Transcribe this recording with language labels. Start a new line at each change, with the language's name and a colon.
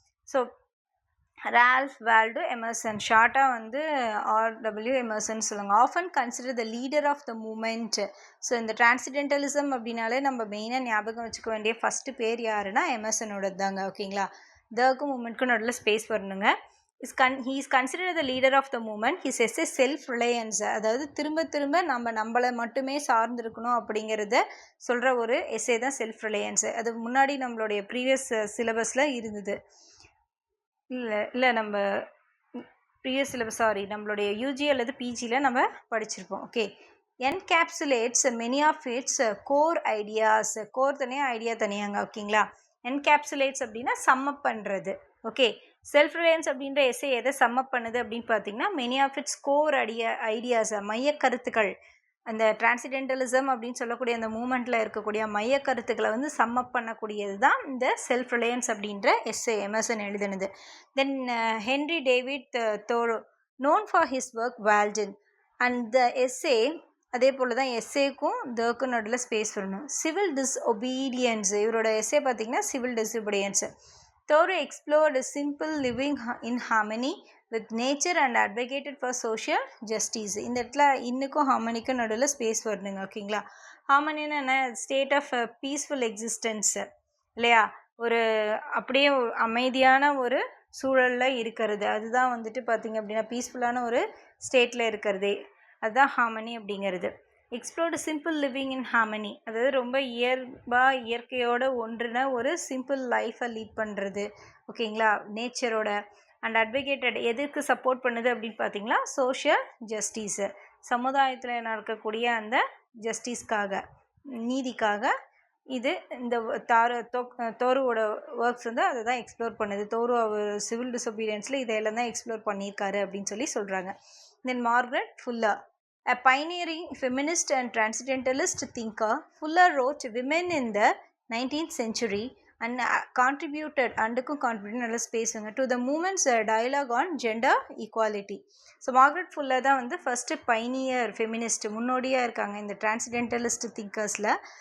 Tamil: So Ralph Waldo Emerson, ஷார்ட்டாக வந்து RW Emerson சொல்லுவாங்க.
English: Often consider the leader of the movement.
Tamil: So இந்த டிரான்சிடென்டலிசம் அப்படின்னாலே நம்ம மெயினாக ஞாபகம் வச்சுக்க வேண்டிய ஃபஸ்ட்டு பேர் யாருன்னா எமர்சனோட தாங்க. ஓகேங்களா. தக்கும் மூமெண்ட்க்கும் நடுவில் ஸ்பேஸ் வரணுங்க.
English: he is considered the leader of the movement. He says self-reliance,
Tamil: அதாவது திரும்ப நம்மளை மட்டுமே சார்ந்திருக்கணும் அப்படிங்கிறத சொல்கிற ஒரு எஸ்ஸே தான் செல்ஃப் ரிலையன்ஸு. அது முன்னாடி நம்மளுடைய ப்ரீவியஸ் சிலபஸில் இருந்தது இல்லை நம்ம ப்ரீவியஸ் சிலபஸ் நம்மளுடைய யூஜி அல்லது பிஜியில் நம்ம படிச்சிருப்போம். Okay.
English: Encapsulates many of its core ideas.
Tamil: Core தனியாக, ஐடியா தனியாங்க. ஓகேங்களா. என்கேப்சுலேட்ஸ் அப்படின்னா சம்மப் பண்ணுறது. ஓகே. செல்ஃப் ரிலையன்ஸ் அப்படின்ற எஸ்ஸே எதை சம்மப் பண்ணுது அப்படின்னு பார்த்தீங்கன்னா
English: many of its core ideas,
Tamil: மைய கருத்துக்கள். அந்த டிரான்சிடென்டலிசம் அப்படின்னு சொல்லக்கூடிய அந்த மூமெண்ட்டில் இருக்கக்கூடிய மைய கருத்துக்களை வந்து சம்மப் பண்ணக்கூடியது தான் இந்த செல்ஃப் ரிலையன்ஸ் அப்படின்ற எஸ்ஸே எமர்சன் எழுதுனது.
English: then Henry David Thoreau, known for his work Walden, and the essay
Tamil: அதே போல் தான் எஸ்ஏக்கும் தக்கும் நடுவில் ஸ்பேஸ் வரணும். சிவில் டிஸ்ஒபீடியன்ஸ், இவரோட எஸ்ஏ பார்த்திங்கன்னா civil டிஸ்ஒபீடியன்ஸு.
English: Thoreau explored simple living in harmony with nature and advocated for social justice.
Tamil: இந்த இடத்துல இன்னுக்கும் ஹார்மனிக்கும் நடுவில் ஸ்பேஸ் வரணுங்க. ஓகேங்களா? ஹார்மனின்னு என்ன?
English: state of peaceful existence
Tamil: இல்லையா? ஒரு அப்படியே அமைதியான ஒரு சூழலில் இருக்கிறது, அதுதான் வந்துட்டு பார்த்திங்க அப்படின்னா பீஸ்ஃபுல்லான ஒரு ஸ்டேட்டில் இருக்கிறதே, அதுதான் ஹார்மனி அப்படிங்கிறது.
English: explored simple living in harmony,
Tamil: அதாவது ரொம்ப இயற்கையோட ஒன்றுன ஒரு சிம்பிள் லைஃப்பை லீட் பண்ணுறது. ஓகேங்களா? நேச்சரோட. அண்ட் அட்வொகேட்டட், எதுக்கு சப்போர்ட் பண்ணுது அப்படின்னு பார்த்தீங்களா? சோஷியல் ஜஸ்டிஸு, சமுதாயத்தில் நடக்கக்கூடிய அந்த ஜஸ்டிஸ்க்காக, நீதிக்காக. இது இந்த தோருவோட ஒர்க்ஸ் வந்து அதை தான் எக்ஸ்ப்ளோர் பண்ணுது. தோரு அவர் சிவில் டிசொபீடியன்ஸில் இதையெல்லாம் தான் எக்ஸ்ப்ளோர் பண்ணியிருக்காரு அப்படின்னு சொல்லி சொல்கிறாங்க.
English: then Margaret Fuller, a pioneering feminist and transcendentalist thinker, Fuller wrote Women in the 19th Century and contributed
Tamil: நல்ல ஸ்பேஸுங்க
English: to the movement's dialogue on gender equality.
Tamil: So Margaret fuller தான் வந்து ஃபஸ்ட்டு பைனியர் ஃபெமினிஸ்ட், முன்னோடியாக இருக்காங்க இந்த டிரான்ஸ்டென்டலிஸ்ட் திங்கர்ஸில்.